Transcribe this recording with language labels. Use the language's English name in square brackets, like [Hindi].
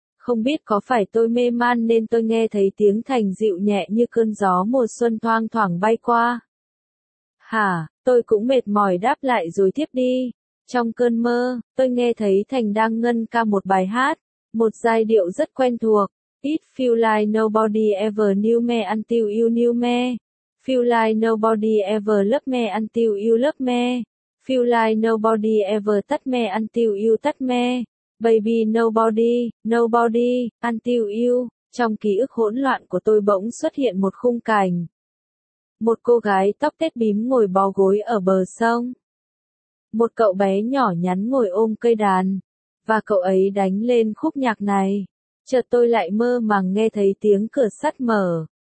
[Vietnamese] không biết có phải tôi mê man nên tôi nghe thấy tiếng thành dịu nhẹ như cơn gió mùa xuân thoang thoảng bay qua. Hả, tôi cũng mệt mỏi đáp lại rồi tiếp đi. Trong cơn mơ, tôi nghe thấy thành đang ngân ca một bài hát, một giai điệu rất quen thuộc. [English] It feel like nobody ever knew me until you knew me. Feel like nobody ever loved me until you loved me. Feel like nobody ever touched me until you touched me. Baby nobody, nobody, until you. [Vietnamese] Trong ký ức hỗn loạn của tôi bỗng xuất hiện một khung cảnh. Một cô gái tóc tết bím ngồi bó gối ở bờ sông. Một cậu bé nhỏ nhắn ngồi ôm cây đàn. Và cậu ấy đánh lên khúc nhạc này. Chợt tôi lại mơ màng nghe thấy tiếng cửa sắt mở.